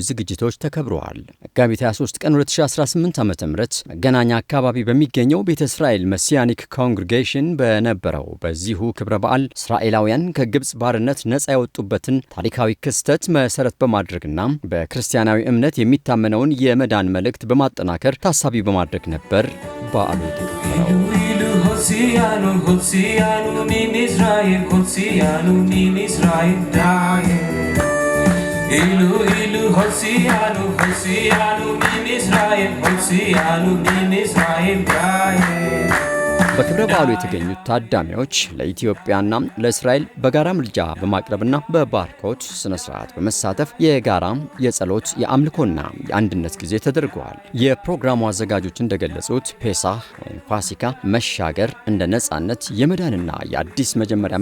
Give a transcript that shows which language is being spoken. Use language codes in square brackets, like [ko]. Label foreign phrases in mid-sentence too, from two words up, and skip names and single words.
[am] ዝግጅቶች ተከብረዋል። መጋቢት 23 ቀን 2018 ዓ.ም መገናኛ አካባቢ በሚገኘው ቤተ እስራኤል መሲያኒክ ኮንግሪጌሽን በነበረው በዚሁ ክብረ በዓል እስራኤላውያን ከግብጽ ባርነት ነፃ የወጡበትን ታሪካዊ ክስተት መሰረት በማድረግና በክርስቲያናዊ እምነት የሚታመነውን የመዳን መልእክት በማጠናከር ታሳቢ በማድረግ ነበር በዓሉ የተከበረው። [he] הוציאנו מן ישראל, הוציאנו מן ישראל דיי. אילו הוציאנו מן ישראל, הוציאנו מן ישראל דיי. [am] በክብረ በዓሉ የተገኙት ታዳሚዎች ለኢትዮጵያና ለእስራኤል በጋራ ምልጃ በማቅረብና በባርኮት ስነ ስርዓት በመሳተፍ የጋራ የጸሎት የአምልኮና የአንድነት ጊዜ ተደርገዋል። የፕሮግራሙ አዘጋጆች እንደገለጹት ፔሳህ ወይም ፋሲካ መሻገር እንደ ነጻነት የመዳንና የአዲስ መጀመሪያ